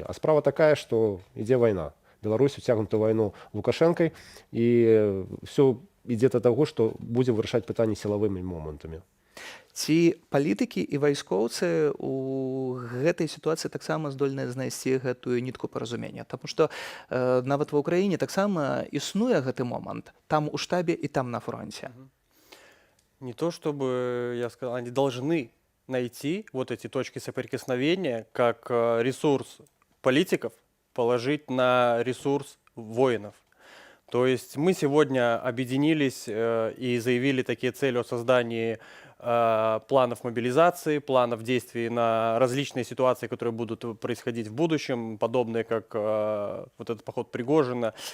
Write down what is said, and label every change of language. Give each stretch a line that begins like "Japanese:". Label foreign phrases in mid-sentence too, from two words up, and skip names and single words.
Belarusian: А справа такая, што ідзе вайна. Беларусь уцягнута вайну Лукашэнкай, і ўсё ідзе да таго, што будзе вырашаць пытанні сілавымі момантамі. Ці палітыкі і вайскоўцы у гэтай сітуацыі таксама здольныя знайсці гэтую нітку паразумення? Таму што нават ва ўкраіне таксама існуе гэты момант, там у штабе і там на фронте.
Russian: Не то чтобы, я сказал, они должны найти вот эти точки соприкосновения как ресурс политиков, положить на ресурс воинов. То есть мы сегодня объединились и заявили такие цели о создании планов мобилизации, планов действий на различные ситуации, которые будут происходить в будущем, подобные как вот этот поход Пригожина.